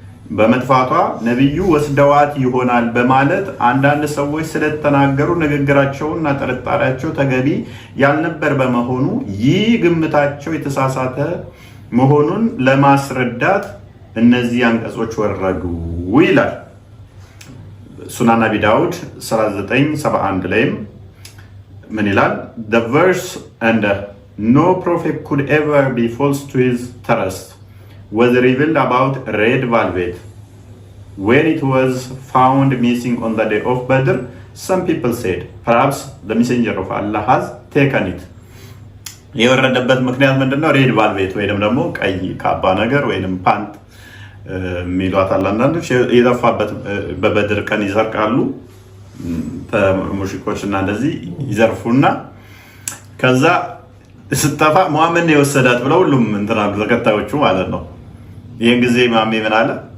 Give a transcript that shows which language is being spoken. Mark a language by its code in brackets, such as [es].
[am] በመጥፋቷ ነቢዩ ወስደዋት ይሆናል በማለት አንዳንድ ሰዎች ስለተናገሩ ንግግራቸውና ጥርጣሬያቸው ተገቢ ያልነበር በመሆኑ ይህ ግምታቸው የተሳሳተ መሆኑን ለማስረዳት እነዚህ አንቀጾች ወረዱ ይላል። ሱናን አቢ ዳውድ 3971 ላይም ምን ይላል? [en] The verse and no prophet could ever be false to his trust was revealed about red velvet. When it was found missing on the day of Badr, some people said, perhaps the messenger of Allah has taken it. [am] የወረደበት ምክንያት ምንድነው? ሬድ ቫልቬት ወይንም ደግሞ ቀይ ካባ ነገር ወይንም ፓንት ሚሏታል አንዳንዶች የጠፋበት በበድር ቀን ይሰርቃሉ ሙሽሪኮች እና እንደዚህ ይዘርፉና ከዛ ስትጠፋ ሙሐመድ ነው የወሰዳት ብለው ሁሉም እንትና ተከታዮቹ ማለት ነው። ይሄን ጊዜ ማሜ ምን አለ?